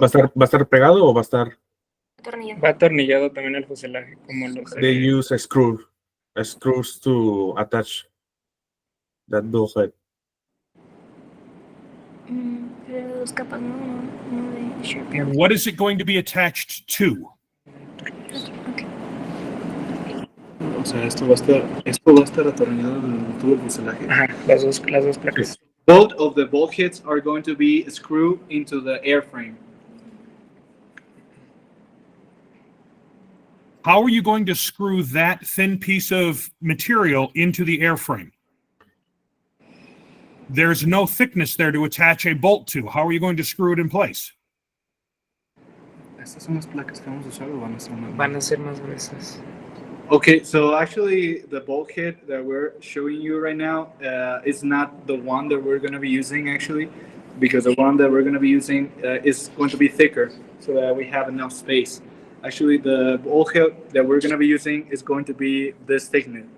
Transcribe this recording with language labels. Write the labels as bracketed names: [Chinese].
[Spanish] ¿Va a estar pegado o va a estar? Va atornillado también al fuselaje, como los [English] They use screws to attach that bulkhead. [Spanish] Pero dos capas, no de shear pin. [English] And what is it going to be attached to? Okay. [Spanish] o sea, esto va a estar atornillado en el tubo del fuselaje. Ajá, las dos placas. [English] Both of the bulkheads are going to be screwed into the airframe. How are you going to screw that thin piece of material into the airframe? There's no thickness there to attach a bolt to. How are you going to screw it in place? [Spanish] ¿Estas son las placas que vamos a usar o van a ser más? Van a ser más gruesas. [English] Okay, so actually the bulkhead that we're showing you right now is not the one that we're going to be using actually, because the one that we're going to be using is going to be thicker so that we have enough space. Actually, the bulkhead that we're going to be using is going to be this thickness.